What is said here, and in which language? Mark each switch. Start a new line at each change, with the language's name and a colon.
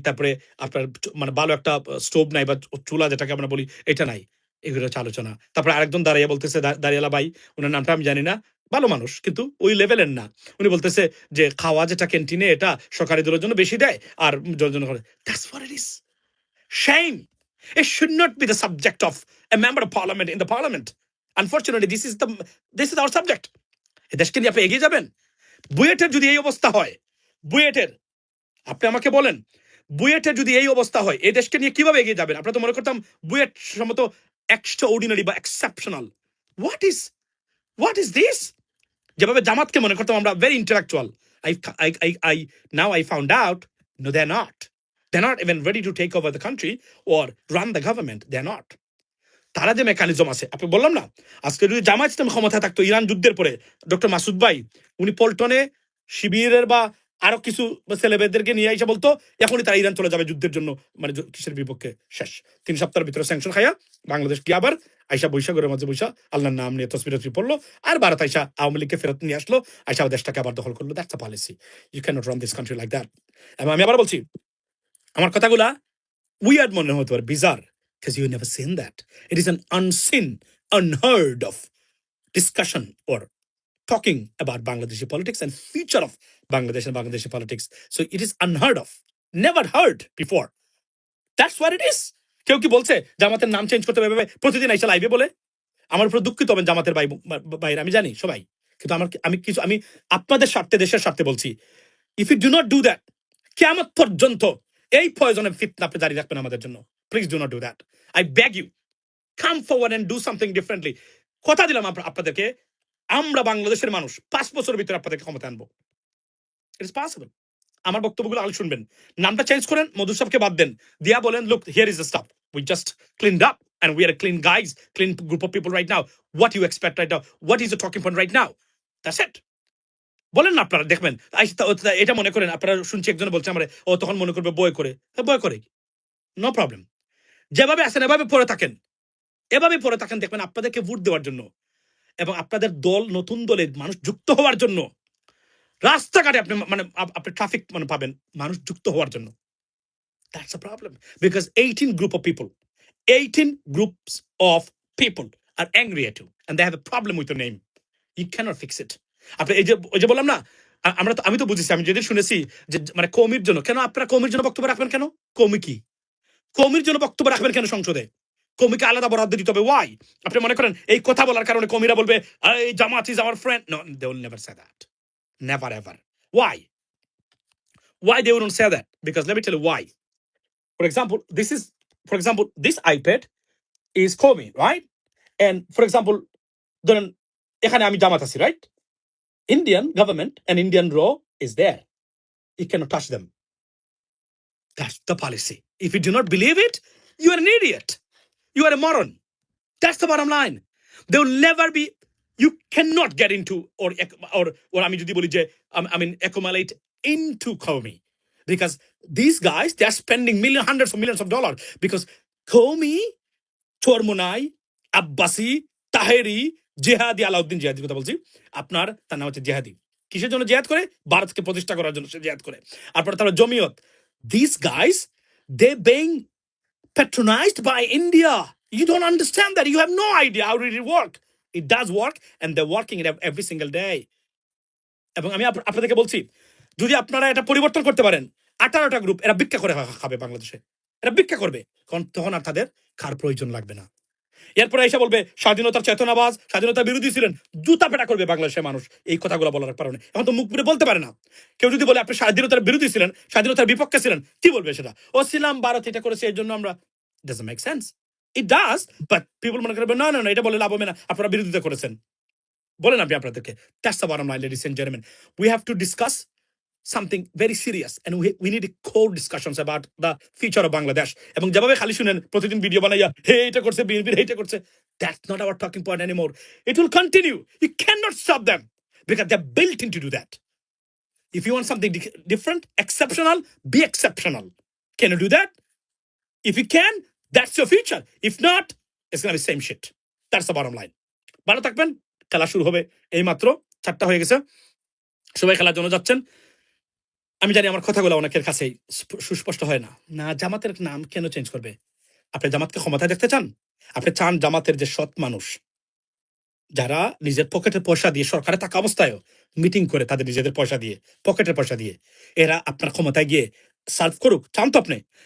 Bangla: তারপরে আপনার মানে ভালো একটা স্টোভ নাই বা চুলা যেটাকে আমরা বলি, এটা নাই। এগুলো হচ্ছে আলোচনা। তারপরে আরেকজন দাঁড়িয়ে বলতেছে, দাঁড়িয়ালা ভাই, ওনার নামটা আমি জানি না, ভালো মানুষ কিন্তু ওই লেভেলের না। উনি বলতেছে যে খাওয়া যেটা ক্যান্টিনে এটা সরকারি দলের জন্য বেশি দেয় আর জন্য করে।
English: That's what it is. Shame. It should not be the subject of a member of parliament in the parliament. Unfortunately, this is our subject.
Bangla: এই দেশকে নিয়ে আপনি এগিয়ে যাবেন? বুয়েটের যদি এই অবস্থা হয়, বুয়েটের, আপনি আমাকে বলেন, বুয়েটের যদি এই অবস্থা হয়, এই দেশকে নিয়ে কিভাবে এগিয়ে যাবেন? আপনারা তো মনে করতাম বুয়েট সম্মত এক্সট্রা অর্ডিনারি বা এক্সেপশনাল।
English: What is this?
Bangla: যেভাবে জামাতকে মনে করতাম আমরা
English: Very intellectual, I now I found out, no, they're not. They're not even ready to take over the country or run the government. They're not.
Bangla: তারা যে mechanism আছে, আপনি বললাম না, আজকে যদি জামায়াত ইসলাম ক্ষমতায় থাকতো ইরান যুদ্ধের পরে, ডক্টর মাসুদ ভাই উনি পল্টনে শিবিরের বা আরো কিছু ছেলেমেয়েদেরকে নিয়ে এসে বলতো এখনই তারা ইরান চলে যাবে যুদ্ধের জন্য, মানে কিসের বিপক্ষে? শেষ 3 সপ্তাহের ভিতরে স্যাংশন খাইয়া বাংলাদেশ কি আবার আইসা বৈশাখের মাঝে বৈশা আল্লাহর নাম নিয়ে তসবির পড়লো, আর ভারত আইসা আওয়ামী লীগকে ফেরত নিয়ে আসলো, আইসা দেশটাকে আবার দখল করলো।
English: That's a policy. You can't run this country like that.
Bangla: এবং আমি আবার বলছি, আমার কথাগুলা weird মনে হতে পারে,
English: bizarre, because you never seen that. It is an unseen, unheard of discussion or talking about Bangladeshi politics and future of Bangladesh and Bangladeshi politics. So it is unheard of, never heard before. That's what it is.
Bangla: কেউ কি বলছে জামাতের নাম change করতে হবে প্রতিদিন আইসা লাইভে বলে? আমার উপর দুঃখিত হবেন জামাতের বাইরে, আমি জানি সবাই, কিন্তু আমি আপনাদের স্বার্থে, দেশের স্বার্থে বলছি,
English: if you do not do that,
Bangla: কিয়ামত পর্যন্ত এই পয়জনের ফিতনা আপনি জারি রাখবেন আমাদের জন্য।
English: Please do not do that. I beg you, come forward and do something differently.
Bangla: কথা দিলাম আপনাদেরকে, আমরা বাংলাদেশের মানুষ 5 বছরের ভিতরে আপনাদেরকে ক্ষমতা আনবো।
English: It is possible.
Bangla: আমার বক্তব্যগুলো আলো শুনবেন, নামটা চেঞ্জ করেন, মধু সাহেবকে বাদ দেন, দিয়া বলেন
English: Look here is the stuff, we just cleaned up and we are a clean guys, clean group of people right now. What you expect right now? What is the talking point right now? That's it.
Bangla: বলেন না আপনারা, দেখবেন এটা মনে করেন আপনারা, শুনছি একজনে বলছে আমরা, ও তখন মনে করবে বই করে, বই করে,
English: No problem.
Bangla: যেভাবে আছেন এভাবে পড়ে থাকেন, এভাবে পড়ে থাকেন, দেখবেন আপনাদেরকে ভোট দেওয়ার জন্য এবং আপনাদের দল, নতুন দলে মানুষ যুক্ত হওয়ার জন্য, রাস্তাঘাটে আপনি মানে আপনি ট্রাফিক মানে পাবেন মানুষ যুক্ত হওয়ার জন্য।
English: That's a problem because 18 group of people, 18 groups of people are angry at you and they have a problem with your name. You cannot fix it.
Bangla: আপনি এই যে বললাম না, আমি তো বুঝেছি, আমি যেদিন শুনেছি যে মানে কৌমির জন্য, কেন আপনারা কৌমির জন্য বক্তব্য রাখবেন? কেন কৌমি কি? কৌমির জন্য বক্তব্য রাখবেন কেন সংসদে? কৌমিকে আলাদা বরাদ্দ দিতে হবে,
English: Why?
Bangla: আপনি মনে করেন এই কথা বলার কারণে কৌমিরা বলবে এই জামাত
English: Is our friend? No, they will never say that, never ever. Why they wouldn't say that? Because let me tell you why. For example, this iPad is Komi, right? And for example,
Bangla: ধরেন এখানে আমি জামাত আছি,
English: right? Indian government and Indian law is there. You cannot touch them. That's the policy. If you do not believe it, you are an idiot. You are a moron. That's the bottom line. There will never be, you cannot get into or
Bangla: আমি যদি বলি যে
English: I mean accumulate into Komi, because these guys, they are spending hundreds of millions of dollars because Komi, Charmonai, Abbasi, Taheri, Jihadi, Alauddin জেহাদির কথা বলছি,
Bangla: আপনার তার নাম হচ্ছে জেহাদি। কিসের জন্য জেহাদ করে? ভারতকে প্রতিষ্ঠা করার জন্য সে জেহাদ করে। আপনার তারা Jamiat,
English: these guys, they being patronized by India. You don't understand that. You have no idea how it work. It does work and they're working it every single day.
Bangla: এবং আমি আপনাদেরকে বলছি, যদি আপনারা এটা পরিবর্তন করতে পারেন, 18টা গ্রুপ এরা ভিক্ষা করে খাবে বাংলাদেশে, এরা ভিক্ষা করবে, কারণ তখন আর তাদের কার প্রয়োজন লাগবে না। এরপরে এসে বলবে স্বাধীনতার চেতনাবাজ, স্বাধীনতা বিরোধী ছিলেন, জুতা পেটা করবে বাংলাদেশের মানুষ এই কথাগুলো বলার কারণে। এখন তো মুখ পুরে বলতে পারে না। কেউ যদি বলে আপনি স্বাধীনতার বিরোধী ছিলেন, স্বাধীনতার বিপক্ষে ছিলেন, কি বলবে সেটা? ও ছিলাম, ভারত এটা করেছে এর জন্য আমরা,
English: Doesn't make sense. It does, but people
Bangla: মনে করবে না না না, এটা বলে লাভ হবে না, আপনারা বিরোধিতা করেছেন। বলেন আপনি আপনাদেরকে,
English: That's the bottom line, ladies and gentleman. We have to discuss something very serious and we need core discussions about the future of Bangladesh.
Bangla: এবং যেভাবে খালি শুনেন প্রতিদিন ভিডিও বানাইয়া হে এটা করছে বিএনপি, হে এটা করছে,
English: that's not our talking point anymore. It will continue. You cannot stop them because they're built in to do that. If you want something different, exceptional, be exceptional. Can you do that? If you can, that's your future. If not, it's gonna be same shit. That's the bottom line.
Bangla: ভালো থাকবেন। খেলা শুরু হবে এই মাত্র, 4টা হয়ে গেছে, সবাই খেলার জন্য যাচ্ছেন। আমি জানি আমার কথাগুলো অনেকের কাছে সুস্পষ্ট হয় না। না, জামাতের নাম কেন চেঞ্জ করবে? আপনি জামাতকে ক্ষমতায় দেখতে চান? আপনি চান জামাতের যে সৎ মানুষ, যারা নিজের পকেটের পয়সা দিয়ে সরকারে থাকা অবস্থায়ও মিটিং করে তাদের নিজেদের পয়সা দিয়ে, পকেটের পয়সা দিয়ে, এরা আপনার ক্ষমতায় গিয়ে সার্ভ করুক? চান তো আপনি?